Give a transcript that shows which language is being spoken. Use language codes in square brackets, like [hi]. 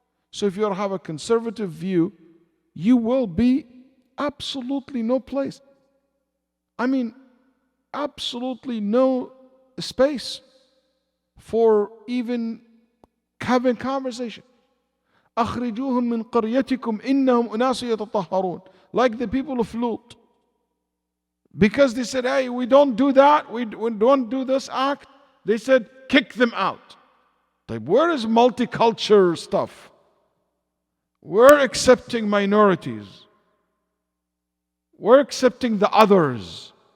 [en] So if you have a conservative view, you will be absolutely no place. I mean, absolutely no space for even having conversation. [ar] أخرجوهم من قريتكم إنهم أناس يتطهرون. [en] Like the people of Lut. Because they said, hey, we don't do that, we don't do this act. They said, kick them out. Like, where is multicultural stuff? We're accepting minorities. We're accepting the others.